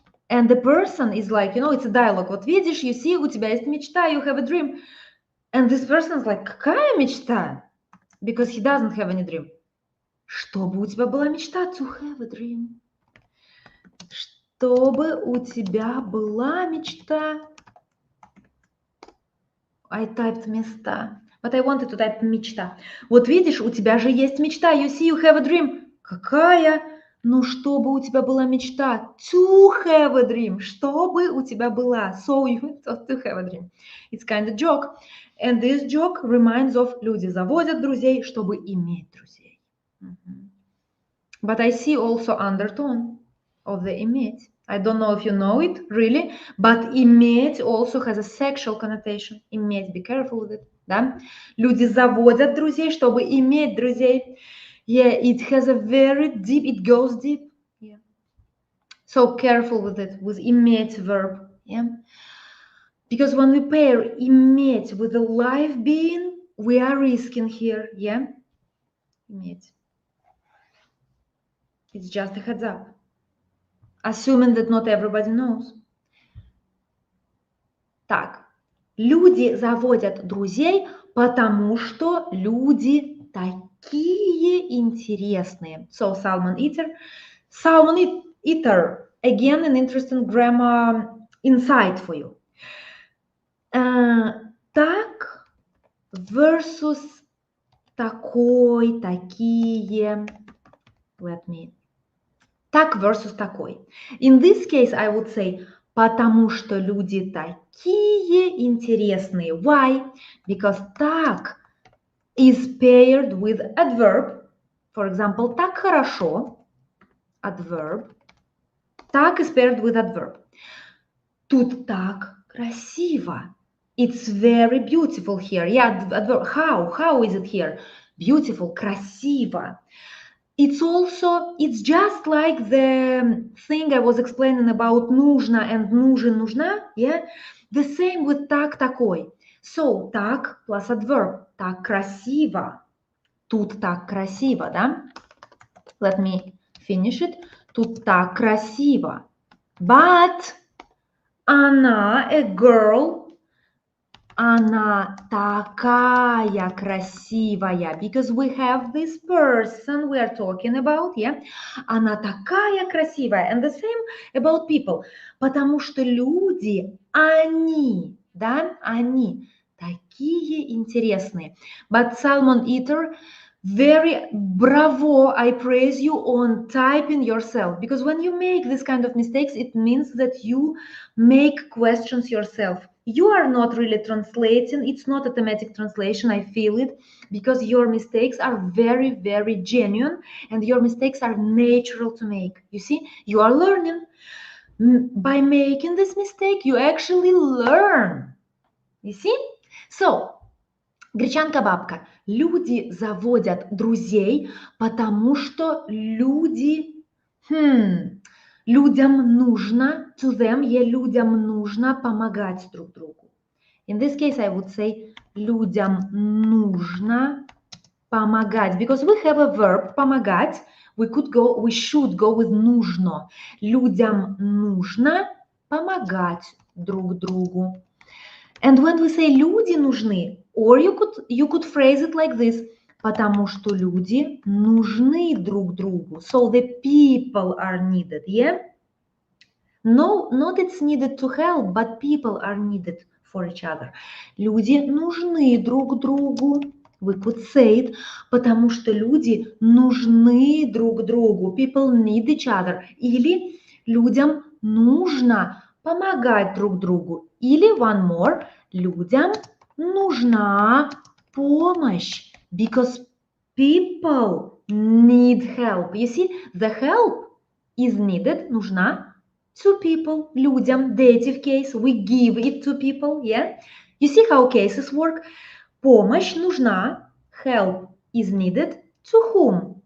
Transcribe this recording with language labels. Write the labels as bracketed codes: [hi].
[en] And the person is like, it's a dialogue. Вот видишь, you see, [ru] у тебя есть мечта, [en] you have a dream. And this person is like, [ru] какая мечта? [en] Because he doesn't have any dream. [ru] Чтобы у тебя была мечта, [en] to have a dream. [ru] Чтобы у тебя была мечта. [en] I typed места. But I wanted to type мечта. [ru] Вот видишь, у тебя же есть мечта. [en] You see, you have a dream. Какая? [ru] Ну, чтобы у тебя была мечта. [en] To have a dream. [ru] Чтобы у тебя была. [en] So you to have a dream. It's kind of joke. And this joke reminds of [ru] люди заводят друзей, чтобы иметь друзей. [en] But I see also undertone of the иметь. I don't know if you know it, really, but иметь also has a sexual connotation. Иметь, be careful with it, да? [ru] Люди заводят друзей, чтобы иметь друзей. [en] Yeah, it has a very deep, it goes deep. Yeah. So careful with it, with иметь verb. Yeah. Because when we pair иметь with a live being, we are risking here. Yeah. Иметь. It's just a heads up. Assuming that not everybody knows. [ru] Так, люди заводят друзей, потому что люди такие интересные. [en] So, salmon eater. Salmon eater. Again, an interesting grammar insight for you. [ru] Так versus такой, такие. [en] Let me. [ru] Так versus такой. [en] In this case, I would say, [ru] потому что люди такие интересные. [en] Why? Because так is paired with adverb. For example, [ru] так хорошо. [en] Adverb. Так is paired with adverb. [ru] Тут так красиво. [en] It's very beautiful here. Yeah, adverb. How is it here? Beautiful, красиво. It's just like the thing I was explaining about нужно and нужен, нужна, yeah? The same with так, такой. So, так plus adverb. [ru] Так красиво. Тут так красиво, да? [en] Let me finish it. [ru] Тут так красиво. [en] But она, a girl, [ru] она такая красивая, [en] because we have this person we are talking about, yeah? [ru] Она такая красивая, [en] and the same about people, [ru] потому что люди, они, да, они такие интересные. [en] But salmon eater, very bravo, I praise you on typing yourself, because when you make this kind of mistakes, it means that you make questions yourself. you are not really translating. It's not automatic translation. I feel it because your mistakes are very, very genuine and your mistakes are natural to make. You see, you are learning. By making this mistake, you actually learn. You see? [ru] So, гречанка-бабка. Люди заводят друзей, потому что людям нужно, [en] to them, [ru] людям нужно помогать друг другу. [en] In this case, I would say [ru] людям нужно помогать, [en] because we have a verb помогать. We should go with нужно. [ru] Людям нужно помогать друг другу. [en] And when we say люди нужны, or you could phrase it like this, [ru] потому что люди нужны друг другу. [en] So the people are needed, yeah? No, not it's needed to help, but people are needed for each other. [ru] Люди нужны друг другу. [en] We could say it, [ru] потому что люди нужны друг другу. [en] People need each other. [ru] Или людям нужно помогать друг другу. Или [en] one more, [ru] людям нужна помощь. [en] Because people need help. You see, the help is needed, нужна to people, людям, dative case, we give it to people, yeah? You see how cases work? [ru] Помощь нужна, [en] help is needed, to whom?